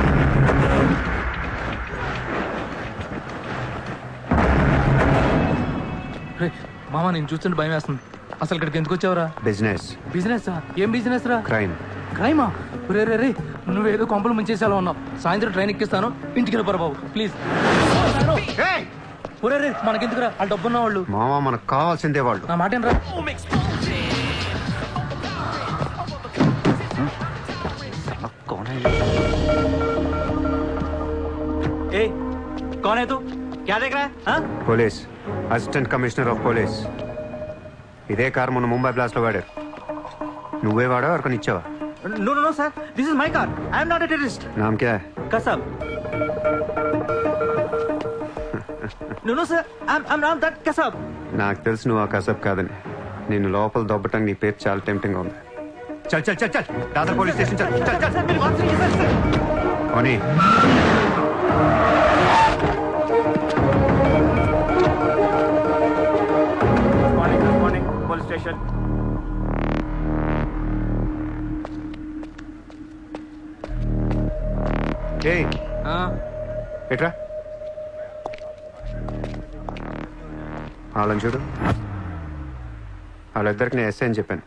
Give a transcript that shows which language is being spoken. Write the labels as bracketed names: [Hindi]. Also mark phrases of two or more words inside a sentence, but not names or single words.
[Telugu] మామ నేను చూస్తుంటే భయం వేస్తుంది. అసలు ఇక్కడికి ఎందుకు వచ్చావురా? బిజినెస్. బిజినెస్? ఏం బిజినెస్ రా? క్రైమ్. క్రైమా? రే రే రే నువ్వేదో కొంపలు ముంచేసేలా ఉన్నావు. సాయంత్రం ట్రైన్ ఎక్కిస్తాను, ఇంటికి వెళ్ళిపోరా బాబు ప్లీజ్. ఏయ్! ఒరే రే మనకెందుకురా, వాళ్ళు డబ్బున్న వాళ్ళు. మావా మనకు కావాల్సిందే వాళ్ళు. నా మాట రా. [Hindi] ए, कौन है तू? क्या देख रहा है? हाँ? [Telugu] పోలీస్, [English] assistant commissioner of police. [Telugu] ఇదే కార్ మొన్న ముంబై బ్లాస్ట్ లో వాడారు. నువ్వే వాడా ఎవరికొని ఇచ్చావా? [English] No, no, no, sir. This is my car. I am not a terrorist. [Hindi] नाम क्या है? [English] Kasab. No, no, sir. I'm not that Kasab. [Telugu] నాకు తెలుసు నువ్వు ఆ కసబ్ కాదని. నిన్ను లోపల దొబ్బటం నీ పేరు చాలా టెంప్టింగ్ ఉంది. [Hindi] चल चल चल चल दादर पुलिस स्टेशन चल चल चल. Sir, मेरी बात सुनिए, sir, sir. ఓనీ [English] Good morning, police station. [Telugu] ఏయ్ ఎట్రా వాళ్ళని చూడు. వాళ్ళిద్దరికి నేను ఎస్ఐ అని చెప్పాను.